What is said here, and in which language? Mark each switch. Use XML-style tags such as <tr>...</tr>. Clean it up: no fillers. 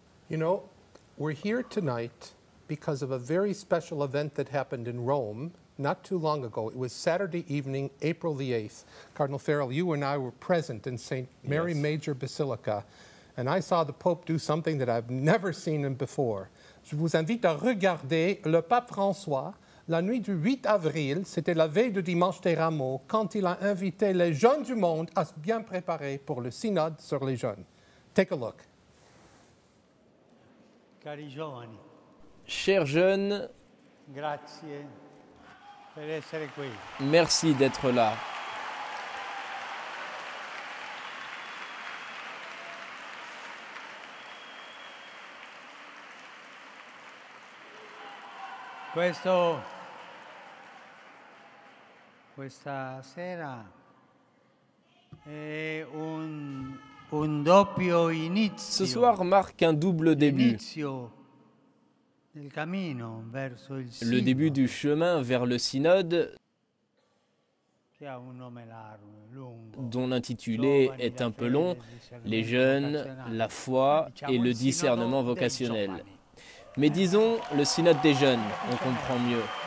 <en>You know, we're here tonight because of a very special event that happened in Rome not too long ago. It was Saturday evening, April the 8th. Cardinal Farrell, you and I were present in St. Mary Major Basilica, and I saw the Pope do something that I've never seen him before.</en> <fr>Je vous invite à regarder le Pape François. La nuit du 8 avril, c'était la veille du dimanche des Rameaux, quand il a invité les jeunes du monde à se bien préparer pour le synode sur les jeunes.</fr> <en>Take a look.</en> <it>Cari giovani,</it> <fr>Chers jeunes,</fr> <it>grazie per essere qui.</it> <fr>merci d'être là.</fr> <it>Questa sera è un doppio inizio.</it> <fr>Ce soir marque un double début.</fr> <it>Inizio del cammino verso il</it> <fr>Le début du chemin vers le synode,</fr> <it>che ha un nome lungo,</it> <fr>dont l'intitulé est un peu long, les jeunes, la foi et le discernement vocationnel. Mais disons le synode des jeunes, on comprend mieux.</fr>